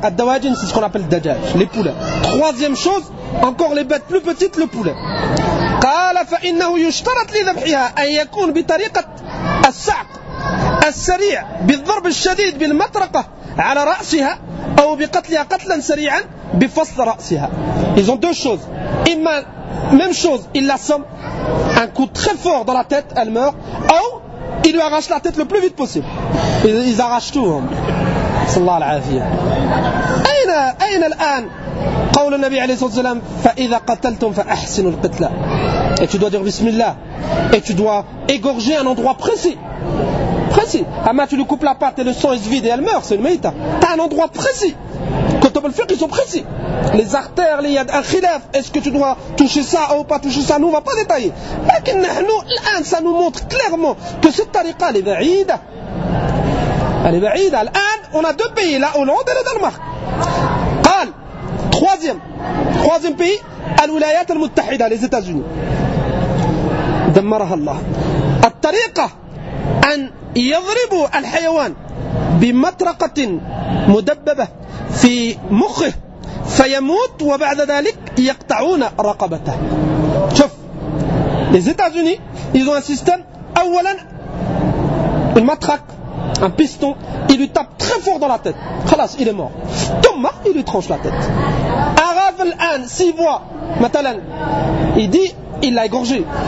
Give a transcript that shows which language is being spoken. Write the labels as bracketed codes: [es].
[ar] الدواجن [fr] c'est ce qu'on appelle [ar] الدجاج, [fr] les poulets. Troisième chose, encore les bêtes plus petites, le poulet. [ar] قال فإنه يشترط لذبحها أن يكون بطريقة السعق السريع بالضرب الشديد بالمطرقة على رأسها أو بقتلها قتلا سريعا بفصل رأسها. [fr] Ils ont deux choses. [ar] إما [fr] même chose, il l'assomme, un coup très fort dans la tête, elle meurt. Ou il lui arrache la tête le plus vite possible. Ils arrachent tout. Hein. [ar] الله العافية. أين الآن قول النبي عليه الصلاة والسلام فإذا قتلتم فأحسنوا القتلة. [fr] Et tu dois dire bismillah, et tu dois égorger un endroit précis. Ama tu lui coupes la patte et le sang il se vide et elle meurt, c'est une meïta. T'as un endroit précis. Quand on peut le faire, ils sont précis. Les artères, les yads, un khilaf, est-ce que tu dois toucher ça ou pas toucher ça, nous on ne va pas détailler. Mais nous, l'an, ça nous montre clairement que cette tariqa elle est va'ida. Elle est va'ida. L'an, on a deux pays, la Hollande et le Danemark. Qal, troisième pays, al-Wilayat al-Muttahida, les États-Unis. [ar] دمرها الله. الطريقة أن يضرب الحيوان بمطرقة مدببة في مخه فيموت وبعد ذلك يقطعون رقبته. شوف [fr] les États-Unis ils ont un système. [ar] أولا [fr] une matraque, un piston, il lui tape très fort dans la tête, [ar] خلاص [fr] il est mort. [ar] ثم [fr] il lui tranche la tête. Arrive [ar] الآن [fr] s'il voit [ar] مثلا [fr] il dit il l'a égorgé.